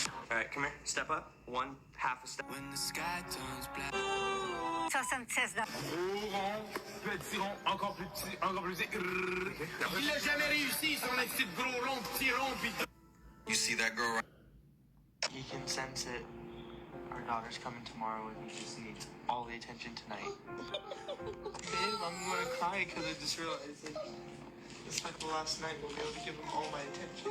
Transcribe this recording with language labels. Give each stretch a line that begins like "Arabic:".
English: All right, come here. Step up. 1/2 a step. When the sky turns black.
French: 76 rond, petit rond, encore plus petit, encore plus petit. Il a jamais réussi son petit gros rond, petit rond, pis...
English: You see that girl right? You can sense it. Our daughter's coming tomorrow and he just needs all the attention tonight. Babe, I'm gonna cry because I just realized that it's like the last night we'll be able to give him all my attention.